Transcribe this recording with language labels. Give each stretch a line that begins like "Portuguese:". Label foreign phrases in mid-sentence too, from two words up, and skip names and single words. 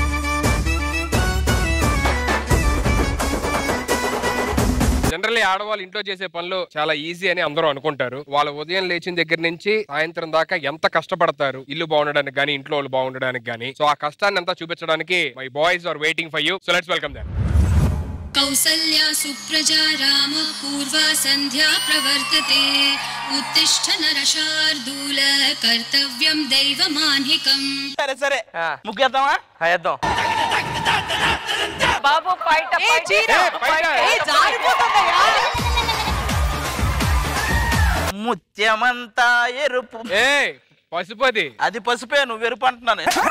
Telugu: జనరల్లీ ఆడవాళ్ళు ఇంట్లో చేసే పనులు చాలా ఈజీ అని అందరూ అనుకుంటారు. వాళ్ళ ఉదయం లేచిన దగ్గర నుంచి సాయంత్రం దాకా ఎంత కష్టపడతారు ఇల్లు బాగుండడానికి గానీ, ఇంట్లో వాళ్ళు బాగుండడానికి గానీ. సో ఆ కష్టాన్ని అంతా చూపించడానికి
English: my boys are waiting for you. so let's welcome them.
Sanskrit: कौसल्या सुप्रजा राम पूर्वा संध्या प्रवर्तते उत्तिष्ठ नरशार्दूल कर्तव्यं दैवमान्हिकम्.
Telugu: సరే సరే ముగ్గేద్దామా? వేద్దాం బాబు. పైట ముత్యమంతా ఎరుపు. పసుపది. అది పసుపే, నువ్వు ఎరుపు అంటున్నాను.